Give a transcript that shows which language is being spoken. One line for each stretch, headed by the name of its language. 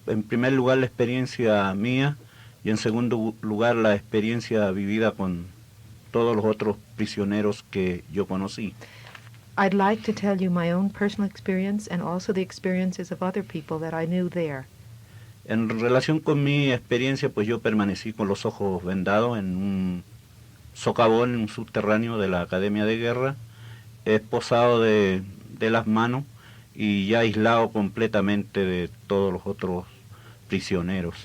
Spanish: En primer lugar, la experiencia mía y en segundo lugar, la experiencia vivida con todos los otros prisioneros que yo conocí.
English: I'd like to tell you my own personal experience and also the experiences of other people that I knew there.
Spanish: En relación con mi experiencia, pues yo permanecí con los ojos vendados en un socavón, en un subterráneo de la Academia de Guerra, esposado de las manos y ya aislado completamente de todos los otros prisioneros.